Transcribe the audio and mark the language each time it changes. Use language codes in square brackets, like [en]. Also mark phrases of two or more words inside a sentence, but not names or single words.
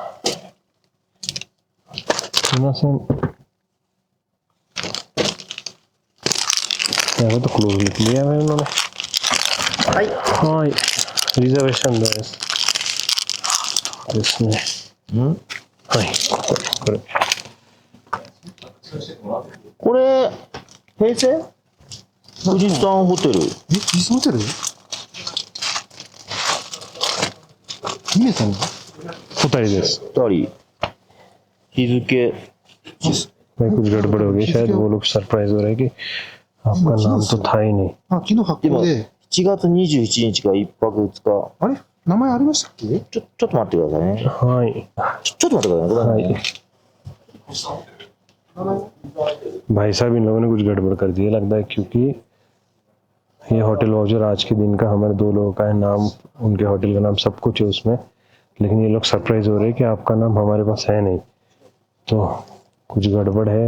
[hi] यहाँ तो क्लोज लिख लिया है उन्होंने। हाँ रिजर्वेशन है इसमें। हाँ [ja] これ平成富士山ホテル。富士山ホテル？姫さんが 2人です。 2人日付 [hi] भाई कुछ गड़बड़ हो गई शायद, वो लोग सरप्राइज हो रहे हैं कि आपका नाम तो था ही नहीं। [ja] あ、昨日発行で。 7月21日が1泊2日。あれ名前ありましたっけ？ちょっと待ってくださいね。はいちょっと待ってくださいね。 [hi] भाई साहब इन लोगों ने कुछ गड़बड़ कर दी है लगता है, क्योंकि ये [en] hotel voucher [hi] आज के दिन का हमारे 2 लोगों का है, नाम उनके होटल का नाम सब कुछ है उसमें, लेकिन ये लोग सरप्राइज हो रहे हैं कि आपका नाम हमारे पास है नहीं, तो कुछ गड़बड़ है।